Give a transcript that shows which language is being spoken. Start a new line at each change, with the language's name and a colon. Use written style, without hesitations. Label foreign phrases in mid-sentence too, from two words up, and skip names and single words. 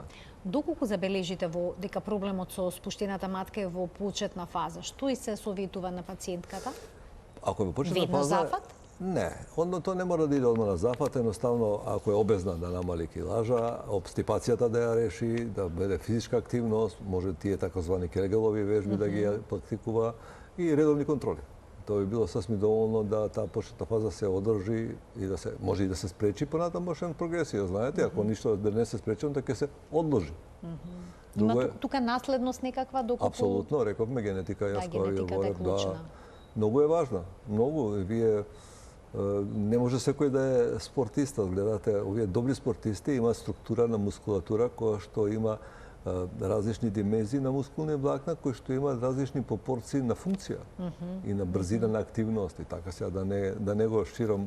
Macedonian: Доколку забележите дека проблемот со спуштената матка е во почетна фаза, што и се советува на пациентката? Ако е во почетна фаза, зафат? Не, тоа не мора да иде одма на зафат, едноставно ако е обезна да намали килажа, обстипацијата да ја реши, да биде физичка активност, може тие такозвани Кегелови вежби да ги практикува и редовни контроли.
Serbian: To bi bilo sasvim dovoljno da ta početna faza se održi i da se može i da se spreči
Macedonian: понатамошен прогресија, знаете, ако ништо да не се спречи,
Serbian: onda
Macedonian: ќе се одложи. Има тука наследност некаква доколку... Апсолутно, рековме генетика, јас кога ви говорев, да. Многу е важна, многу. Вие не може секој да е спортиста, гледате, овие добри спортисти имаат структура на мускулатура која што има различни димензии на мускулни влакна кои што имаат различни пропорции на функција и на брзина на активност и така сега да не го ширам.